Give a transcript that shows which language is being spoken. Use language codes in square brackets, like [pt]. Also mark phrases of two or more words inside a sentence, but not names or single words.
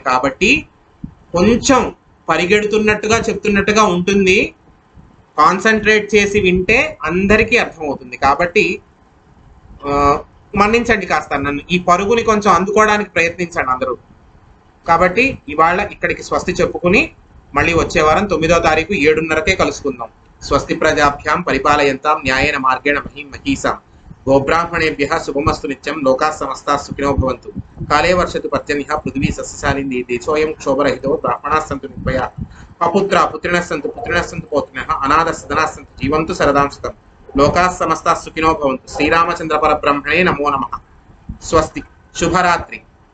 [te] కాబట్టి కొంచెం పరిగెడుతున్నట్టుగా చెప్తున్నట్టుగా ఉంటుంది, కాన్సన్ట్రేట్ చేసి వింటే అందరికీ అర్థమవుతుంది. కాబట్టి మన్నించండి కాస్త, నన్ను ఈ పరుగుని కొంచెం అందుకోవడానికి ప్రయత్నించండి అందరూ. కాబట్టి ఇవాళ ఇక్కడికి స్వస్తి చెప్పుకుని మళ్ళీ వచ్చే వారం 9వ తారీఖు 7:30కే కలుసుకుందాం. [sa] స్వస్తి ప్రజాభ్యాం పరిపాలయంతాం న్యాయేన మార్గేణ మహీం మహీసాం. గోబ్రాహ్మణేభ్యః శుభమస్తు నిత్యం. లోకాః సమస్తాః సుఖినో భవంతు. కాలే వర్షతు పర్జన్యః పృథివీ సస్యశాలినీ. దేశోऽयं క్షోభరహితో. బ్రాహ్మణాः సन्तు నిర్భయాः. అపుత్రాः పుత్రిణः సन्तు పుత్రిణः సन्तు పౌత్రిణः. అనాథः సదనాः సन्तు జీవంతు శరదాం శతం. లోకాః సమస్తాః సుఖినో భవంతు. శ్రీరామచంద్ర పరబ్రహ్మణే నమో నమః. స్వస్తి. శుభరాత్రి.